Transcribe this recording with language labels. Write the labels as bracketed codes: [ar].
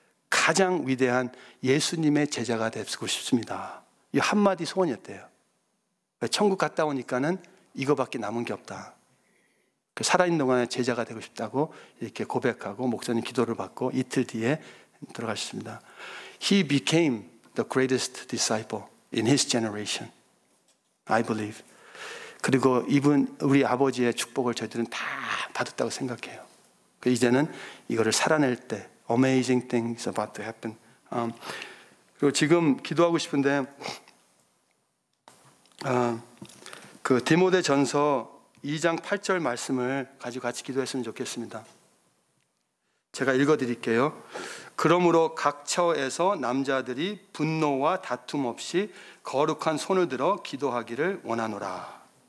[ko] 가장 위대한 예수님의 제자가 되고 싶습니다. 이 한마디 소원이었대요. 천국 갔다 오니까는 이거밖에 남은 게 없다. 살아있는 동안에 제자가 되고 싶다고 이렇게 고백하고 목사님 기도를 받고 이틀 뒤에 돌아가셨습니다. [en] He became the greatest disciple in his generation. I believe. [ko] 그리고 우리 아버지의 축복을 저희들은 다 받았다고 생각해요. 이제는 이거를 살아낼 때 [en] amazing things about to happen. [ko] 그리고 지금 기도하고 싶은데 그 디모데전서 2장 8절 말씀을 가지고 같이 기도했으면 좋겠습니다. 제가 읽어드릴게요. 그러므로 각 처에서 남자들이 분노와 다툼 없이 거룩한 손을 들어 기도하기를 원하노라.